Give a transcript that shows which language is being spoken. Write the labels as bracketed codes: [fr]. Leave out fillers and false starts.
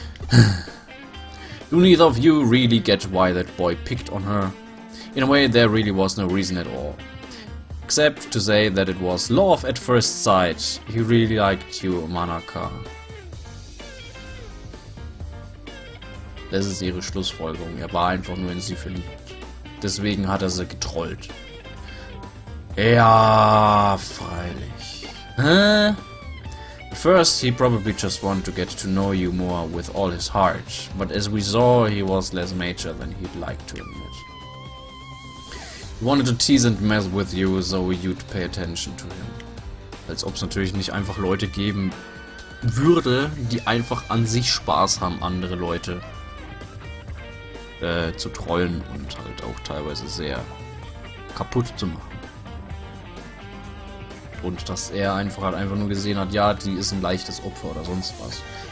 [en] Do neither of you really get why that boy picked on her? In a way, there really was no reason at all. Except to say that it was love at first sight. He really liked you, Manaka. [de] Das ist ihre Schlussfolgerung. Er war einfach nur in sie verliebt. Deswegen hat er sie getrollt. Ja, freilich. Hä? [en] At first, he probably just wanted to get to know you more with all his heart. But as we saw, he was less mature than he'd like to admit. He wanted to tease and mess with you, so you'd pay attention to him. [de] Als ob es natürlich nicht einfach Leute geben würde, die einfach an sich Spaß haben, andere Leute zu trollen und halt auch teilweise sehr kaputt zu machen. Und dass er einfach nur gesehen hat, ja, die ist ein leichtes Opfer oder sonst was.